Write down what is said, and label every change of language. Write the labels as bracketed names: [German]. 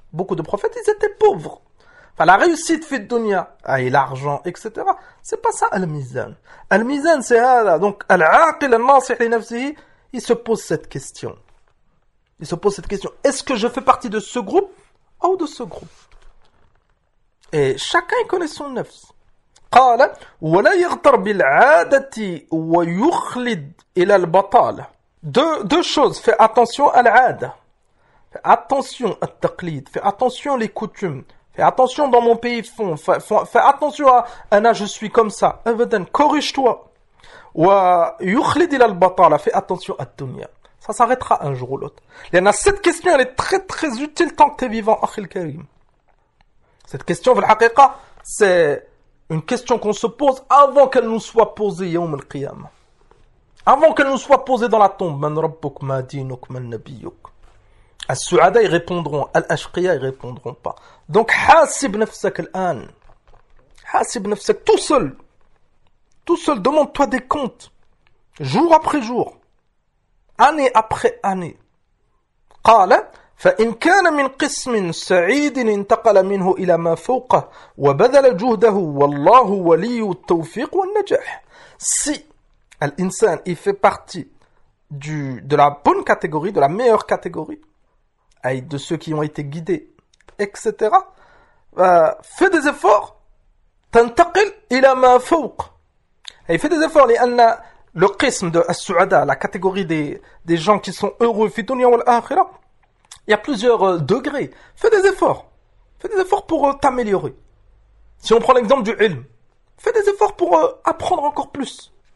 [French] Beaucoup de prophètes, ils étaient pauvres. Enfin, la réussite fi dunya, et l'argent, etc. C'est pas ça al-mizan. Al-mizan, c'est hala. Donc, al-aqil al-nasih li nafsihi, il se pose cette question. Il se pose cette question. Est-ce que je fais partie de ce groupe ou de ce groupe? Et chacun connaît son nafs. [Arabic] قال ولا يغتر بالعادة ويخلد إلى البطالة. [French] Deux choses. Fais attention à l'ada. Fais attention à التقليد. Fais attention les coutumes. Fais attention dans mon pays font. Fais attention à Anna, je suis comme ça. Evident. Corrige-toi. ويخلد إلى البطالة. Fais attention à الدنيا. Ça s'arrêtera un jour ou l'autre. Il y en a cette question, elle est très très utile tant que tu es vivant, Akhil Karim. Cette question, c'est une question qu'on se pose avant qu'elle nous soit posée, Yawm al-Qiyam. Avant qu'elle nous soit posée dans la tombe. Man Rabbuk, ma dinuk, man nabiyuk. Al-Su'ada, ils répondront. Al-Ashqiya, ils répondront pas. Donc, hasib nafsak al-an. Hasib nafsak, tout seul. Tout seul, demande-toi des comptes. Jour après jour. Année après année. [Arabic] قال فإن كان من قسم سعيد انتقل منه إلى ما فوقه وبذل جهده والله ولي التوفيق والنجاح. [French] Si l'insan il fait partie de la bonne catégorie, de la meilleure catégorie, de ceux qui ont été guidés, etc. Fait des efforts, تنتقل إلى ما فوق. Il fait des efforts لأن le qisme de As-Su'ada, la catégorie des gens qui sont heureux, fi dunya wal akhirah, il y a plusieurs degrés. Fais des efforts. Fais des efforts pour t'améliorer. Si on prend l'exemple du ilm, fais des efforts pour apprendre encore plus.